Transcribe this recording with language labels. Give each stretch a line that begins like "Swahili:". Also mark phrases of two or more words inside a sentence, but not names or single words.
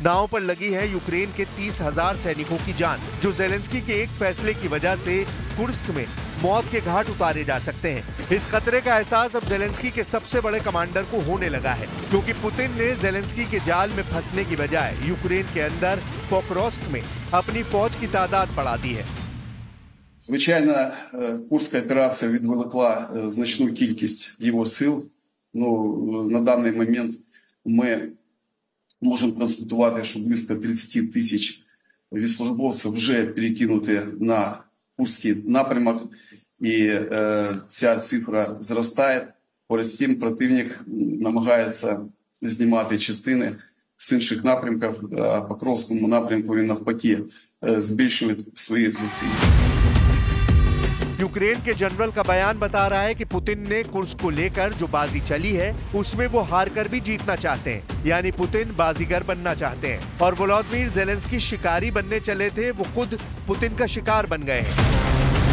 Hindi: नाव पर लगी है यूक्रेन के 30,000 सैनिकों की जान, जो ज़ेलेंस्की के एक फैसले की वजह से कुर्स्क में मौत के घाट उतारे जा सकते हैं। इस खतरे का एहसास अब ज़ेलेंस्की के सबसे बड़े कमांडर को होने लगा है, क्योंकि पुतिन ने ज़ेलेंस्की के जाल में फंसने की बजाय यूक्रेन के अंदर पोक्रोस्क में अपनी फौज की तादाद बढ़ा दी है।
Ukrainian: Звичайно, Курська операція відволікла значну кількість його сил. На даний момент ми можемо констатувати, що близько 30 тисяч військовослужбовців вже перекинуті на Курський напрямок, і ця цифра зростає. Поряд з тим, противник намагається знімати частини з інших напрямків, а по Покровському напрямку він навпаки збільшує свої зусилля।
Hindi: यूक्रेन के जनरल का बयान बता रहा है कि पुतिन ने कुर्स्क को लेकर जो बाजी चली है, उसमें वो हार कर भी जीतना चाहते हैं। यानी पुतिन बाजीगर बनना चाहते हैं। और व्लादिमीर ज़ेलेंस्की शिकारी बनने चले थे, वो खुद पुतिन का शिकार बन गए हैं।